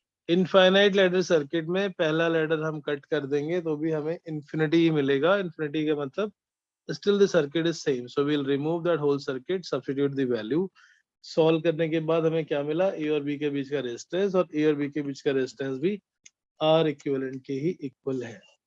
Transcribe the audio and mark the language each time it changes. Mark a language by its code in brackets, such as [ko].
[hi] Infinite ladder circuit में पहला ladder हम कट कर देंगे तो भी हमें इंफिनिटी ही मिलेगा. इंफिनिटी का मतलब [en] still the circuit is same, so we'll remove that whole circuit, substitute the value. [hi] Solve करने के बाद हमें क्या मिला? ए और बी के बीच का रेजिस्टेंस, और ए और बी के बीच का रेजिस्टेंस भी आर इक्विवेलेंट के ही इक्वल है.